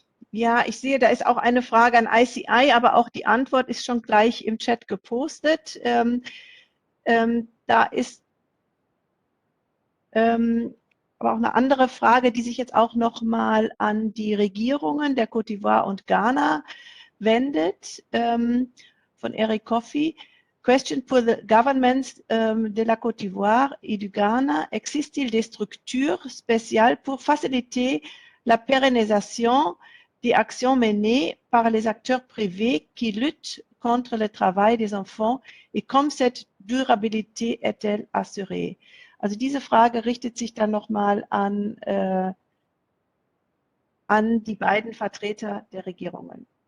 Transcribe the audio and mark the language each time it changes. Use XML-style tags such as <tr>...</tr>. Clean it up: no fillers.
<de>Ja, ich sehe, da ist auch eine Frage an ICI, aber auch die Antwort ist schon gleich im Chat gepostet. Da ist aber auch eine andere Frage, die sich jetzt auch nochmal an die Regierungen der Côte d'Ivoire und Ghana wendet, von Eric Coffey.</de> <fr>Question pour</fr> <en>the governments</en> <fr>de la Côte d'Ivoire et du Ghana. Existe-t-il des structures spéciales pour faciliter la pérennisation des actions menées par les acteurs privés qui luttent contre le travail des enfants et comme cette durabilité est-elle assurée?</fr> <de>Also diese Frage richtet sich dann nochmal an die beiden Vertreter der Regierungen.</de>